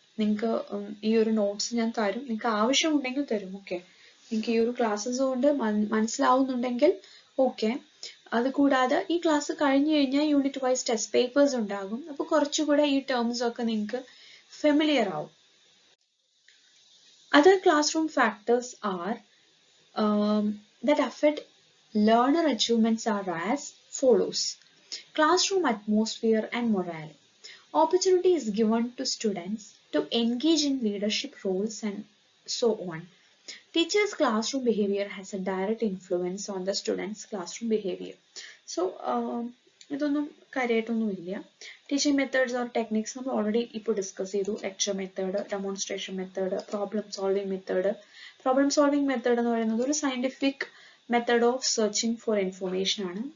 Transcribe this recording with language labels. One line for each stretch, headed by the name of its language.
Malayalam: നിങ്ങൾക്ക് ഈ ഒരു നോട്ട്സ് ഞാൻ തരും, നിങ്ങൾക്ക് ആവശ്യമുണ്ടെങ്കിൽ തരും. ഓക്കെ, നിങ്ങൾക്ക് ഈ ഒരു ക്ലാസ്സസ് കൊണ്ട് മനസ്സിലാവുന്നുണ്ടെങ്കിൽ ഓക്കെ. അതുകൂടാതെ ഈ ക്ലാസ് കഴിഞ്ഞു കഴിഞ്ഞാൽ യൂണിറ്റ് വൈസ് ടെസ്റ്റ് പേപ്പേഴ്സ് ഉണ്ടാകും. അപ്പോൾ കുറച്ചുകൂടെ ഈ ടേംസ് ഒക്കെ നിങ്ങൾക്ക് ഫെമിലിയർ ആവും.
English: Other classroom factors are that affect learner achievements are as follows. Classroom atmosphere and morale. Opportunity is given to students to engage in leadership roles and so on. Teachers' classroom behavior has a direct influence on the students' classroom behavior.
Malayalam: So, ഇതൊന്നും കാര്യമായിട്ടൊന്നുമില്ല. Teaching methods or techniques നമ്മൾ already ഇപ്പോൾ discuss ചെയ്തു.
English: Lecture method, demonstration method, problem solving method. Problem solving method
Malayalam: എന്ന് പറയുന്നത് ഒരു
English: Scientific method of searching for information ആണ്.